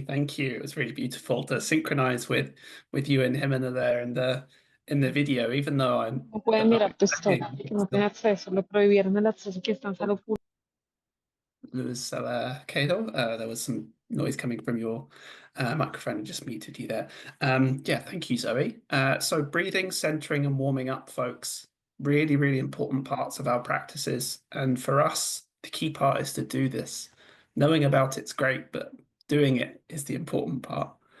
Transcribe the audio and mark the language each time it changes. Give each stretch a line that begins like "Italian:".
English: Thank you. It was really beautiful to synchronize with you and Jimena there in the video, even though I'm
Spanish: No pueden mirar tu historia, que no tiene acceso, le prohibieron el acceso, que está en salud pública.
English: Lewis Cahill. There was some noise coming from your microphone and just muted you there. Yeah, thank you, Zoe. So breathing, centering and warming up, folks, really, really important parts of our practices. And for us, the key part is to do this. Knowing about it's great, but doing it is the important part.